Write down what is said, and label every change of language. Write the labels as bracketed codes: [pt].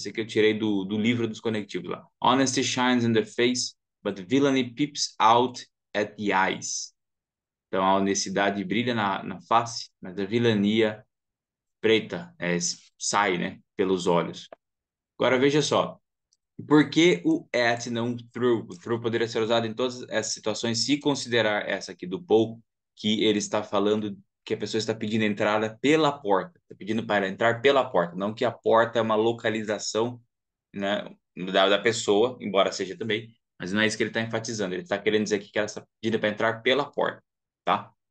[pt] Esse aqui eu tirei do livro dos conectivos lá. [en] Honesty shines in the face, but villainy peeps out at the eyes. [pt] Então a honestidade brilha na face, mas a vilania preta sai, né, pelos olhos. Agora veja só. Por que o at não through? O through poderia ser usado em todas essas situações, se considerar essa aqui do Paul, que ele está falando que a pessoa está pedindo entrada pela porta, está pedindo para entrar pela porta, não que a porta é uma localização, né, da pessoa, embora seja também, mas não é isso que ele está enfatizando, ele está querendo dizer aqui que ela está pedindo para entrar pela porta, tá?